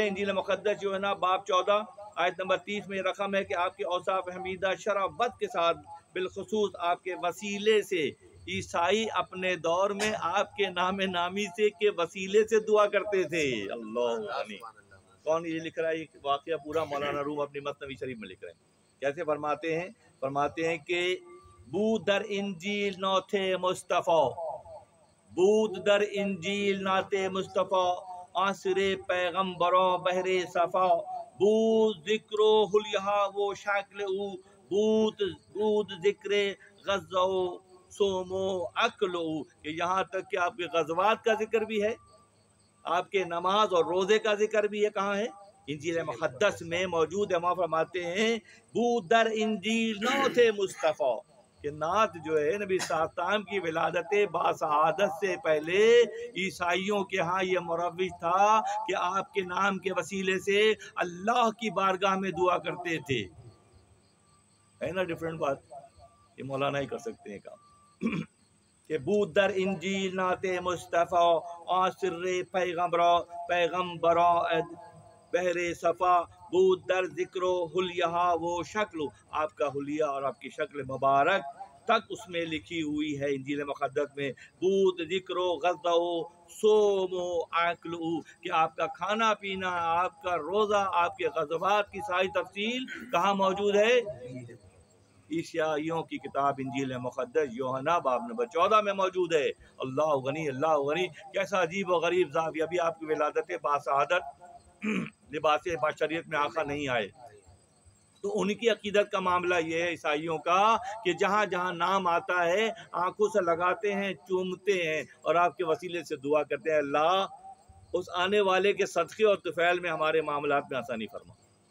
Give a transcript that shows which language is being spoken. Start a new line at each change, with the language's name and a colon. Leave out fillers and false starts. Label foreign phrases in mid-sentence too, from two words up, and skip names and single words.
Urdu: انجیل مقدس یوحنا باب 14 آیت نمبر 30 میں رقم ہے کہ آپ کے اوصاف حمیدہ شرافت کے ساتھ بالخصوص آپ کے وسیلے سے عیسائی اپنے دور میں آپ کے نام نامی سے کے وسیلے سے دعا کرتے تھے۔ اللہ عنی کون یہ لکھ رہا ہے؟ یہ واقعہ پورا مولانا روم اپنی مثنوی شریف میں لکھ رہے ہیں۔ کیسے فرماتے ہیں کہ
Persian: بود در انجیل نعت مصطفیٰ، بود در انجیل نعت مصطفیٰ، عصر پیغمبروں بہر صفا، بود ذکر و حلیہ و شکل او، بود ذکر غزہ و سوم و عقل او،
Urdu: کہ یہاں تک کہ آپ کے غزوات کا ذکر بھی ہے، آپ کے نماز اور روزے کا ذکر بھی ہے۔ کہاں ہے؟ انجیل مقدس میں موجود ہے۔ وہاں فرماتے ہیں
Persian: بود در انجیل نعت مصطفیٰ،
Urdu: کہ نعت جو ہے نبی
Arabic: صلی اللہ علیہ وسلم
Urdu: کی ولادت باسعادت سے پہلے عیسائیوں کے ہاں یہ مروج تھا کہ آپ کے نام کے وسیلے سے اللہ کی بارگاہ میں دعا کرتے تھے۔ ہے نا ڈیفرنٹ بات؟ یہ مولانا ہی کر سکتے ہیں کام کہ
Persian: بود در انجیل نعت مصطفیٰ، عصر پیغمبرا بہر صفا، بود در ذکر و حلیہ و شکل،
Urdu: آپ کا حلیہ اور آپ کی شکل مبارک تک اس میں لکھی ہوئی ہے انجیل مقدس میں۔
Persian: بود ذکر و غزہ و سوم و عقل،
Urdu: کہ آپ کا کھانا پینا، آپ کا روزہ، آپ کے غزوات کی ساری تفصیل کہاں موجود ہے؟ عیسائیوں کی کتاب انجیل مقدس یوحنا باب نمبر 14 میں موجود ہے۔
Arabic: اللہ غنی، اللہ غنی،
Urdu: کیسا عجیب و غریب زاویہ، ابھی آپ کی ولادت باسعادت لباس بشریت میں آقا نہیں آئے، تو ان کی عقیدت کا معاملہ یہ ہے عیسائیوں کا کہ جہاں جہاں نام آتا ہے آنکھوں سے لگاتے ہیں، چومتے ہیں اور آپ کے وسیلے سے دعا کرتے ہیں اللہ اس آنے والے کے صدقے اور طفیل میں ہمارے معاملات میں آسانی فرما۔